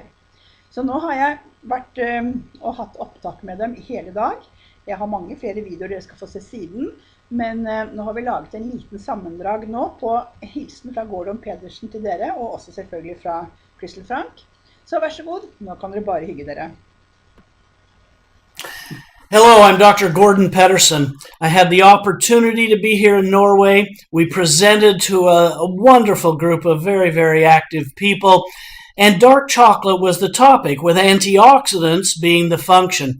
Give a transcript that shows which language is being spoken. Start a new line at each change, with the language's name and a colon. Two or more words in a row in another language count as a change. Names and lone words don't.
Norwegian: Så nå har jeg vært og hatt opptak med dem hele dag. Jeg har mange flere videoer dere skal få se siden, men nå har vi laget en liten sammendrag nå på hilsen fra Pederen til dere, og også selvfølgelig fra Crystal Frank. Så vær så god, nå kan dere bare hygge dere.
English: Hello, I'm Dr. Gordon Pederen. I had the opportunity to be here in Norway. We presented to a wonderful group of very, very active people, and dark chocolate was the topic, with antioxidants being the function.